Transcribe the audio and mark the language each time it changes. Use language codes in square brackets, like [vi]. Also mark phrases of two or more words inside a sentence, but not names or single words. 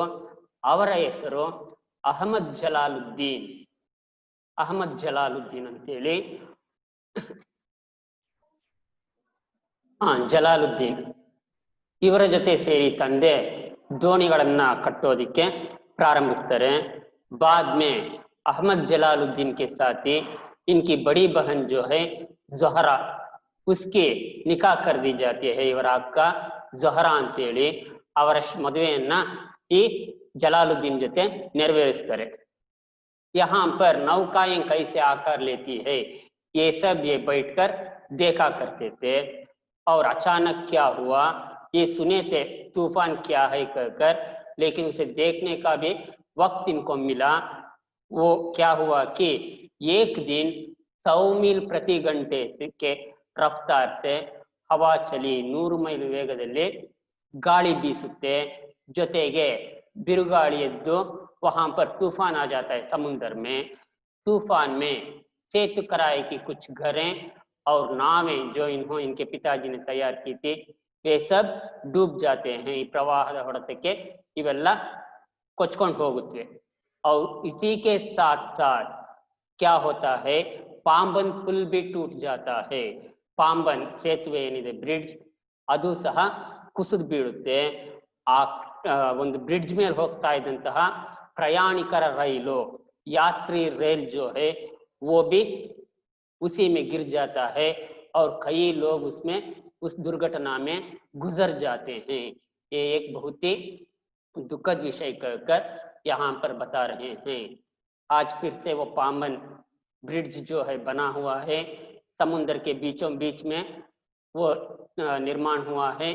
[kn] ಅವರ ಹೆಸರು ಅಹಮದ್ ಜಲಾಲುದ್ದೀನ್ ಅಂತೇಳಿ. ಜಲಾಲುದ್ದೀನ್ ಇವರ ಜೊತೆ ಸೇರಿ ತಂದೆ ದೋಣಿಗಳನ್ನ ಕಟ್ಟೋದಿಕ್ಕೆ ಪ್ರಾರಂಭಿಸ್ತಾರೆ. [hi] बाद में अहमद जलालुद्दीन के साथ ही इनकी बड़ी बहन जो है ज़ोहरा, उसके निकाह कर दी जाती है. [kn] ಇವರ ಅಕ್ಕ ज़ोहरा ಅಂತೇಳಿ ಅವರ ಮದುವೆಯನ್ನ ಈ ಜಲಾಲುದ್ದೀನ್ ಜೊತೆ ನೆರವೇರಿಸ್ತಾರೆ. [hi] यहाँ पर नौकाएं कैसे आकार लेती है ये सब ये बैठकर देखा करते थे. और अचानक क्या हुआ ये सुने थे, तूफान क्या है कहकर, लेकिन उसे देखने का भी वक्त इनको मिला. वो क्या हुआ कि एक दिन 100 मील प्रति घंटे के रफ्तार से हवा चली. [kn] 100 ಮೈಲ್ ವೇಗದಲ್ಲಿ ಗಾಳಿ ಬೀಸುತ್ತೆ. ಜೊತೆಗೆ ಬಿರುಗಾಳಿ ಎದ್ದು [hi] वहां पर तूफान आ जाता है समुद्र में. तूफान में सेतु कराए की कुछ घरें और नावें जो इनके पिताजी ने तैयार की थी वे सब डूब जाते हैं। [kn] ಈ ಪ್ರವಾಹದ ಹೊಡೆತಕ್ಕೆ ಇವೆಲ್ಲ ಕೊಚ್ಕೊಂಡು ಹೋಗುತ್ತವೆ। [hi] और इसी के साथ साथ क्या होता है, पांबन पुल भी टूट जाता है। [kn] पांबन ಸೇತುವೆ ಏನಿದೆ ಬ್ರಿಡ್ಜ್ ಅದು ಸಹ ಕುಸಿದು ಬೀಳುತ್ತೆ। ಆ ಒಂದು ಬ್ರಿಡ್ಜ್ ಮೇಲೆ ಹೋಗ್ತಾ ಇದ್ದಂತಹ ಪ್ರಯಾಣಿಕರ ರೈಲು [hi] यात्री रेल जो है वो भी उसी में गिर जाता है और कई लोग उसमें उस दुर्घटना में गुजर जाते हैं। ये एक बहुत ही दुखद विषय कहकर यहाँ पर बता रहे हैं। आज फिर से वो पांबन ब्रिड्ज जो है बना हुआ है, समुद्र के बीचों बीच में वो निर्माण हुआ है।